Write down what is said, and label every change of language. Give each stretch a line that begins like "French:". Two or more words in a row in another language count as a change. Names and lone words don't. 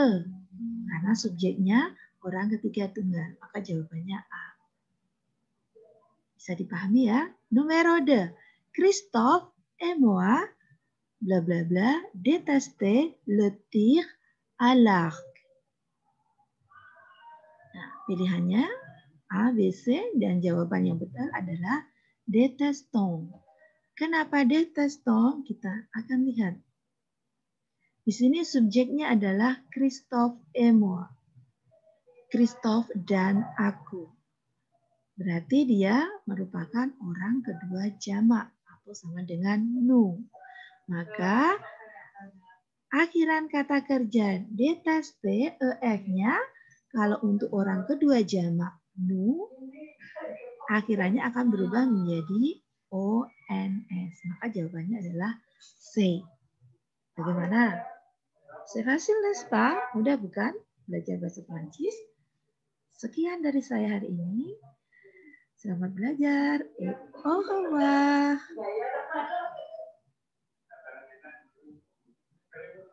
Indonesian: Karena subjeknya orang ketiga tunggal. Maka jawabannya A. Bisa dipahami ya?
French: Numero 2. Christophe et moi, bla bla bla, détester le tir à l'arc.
Indonesian: Nah, pilihannya A, B, C, dan jawaban yang betul adalah détestons. Kenapa détestons? Kita akan lihat. Di sini subjeknya adalah Christophe
French: et moi.
Indonesian: Christophe dan aku. Berarti dia merupakan orang kedua jamak atau sama dengan nous. Maka akhiran kata kerja détester er-nya kalau untuk orang kedua jamak nous, akhirannya akan berubah menjadi ons. Maka jawabannya adalah C. Bagaimana?
French: C'est facile, n'est-ce pas?
Indonesian: Mudah bukan? Belajar bahasa Prancis. Sekian dari saya hari ini. Selamat belajar.
French: Au revoir.